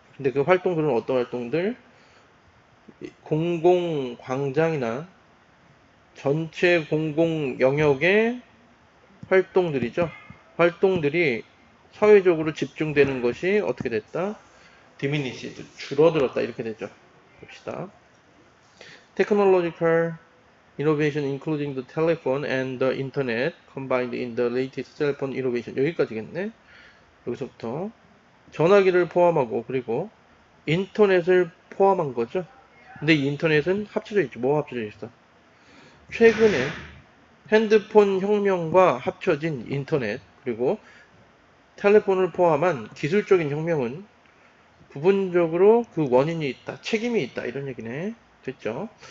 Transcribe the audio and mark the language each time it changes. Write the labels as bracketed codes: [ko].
[ko] 근데 그 활동들은 어떤 활동들? 공공광장이나 전체 공공 영역의 활동들이죠. 활동들이 사회적으로 집중되는 것이 어떻게 됐다? diminished, 줄어들었다 이렇게 되죠. 봅시다. [en] Technological innovation including the telephone and the internet combined in the latest cell phone innovation [ko] 여기까지겠네. 여기서부터 전화기를 포함하고 그리고 인터넷을 포함한 거죠. 근데 이 인터넷은 합쳐져 있죠. 뭐가 합쳐져 있어? 최근에 핸드폰 혁명과 합쳐진 인터넷 그리고 텔레폰을 포함한 기술적인 혁명은 부분적으로 그 원인이 있다, 책임이 있다 이런 얘기네. 됐죠?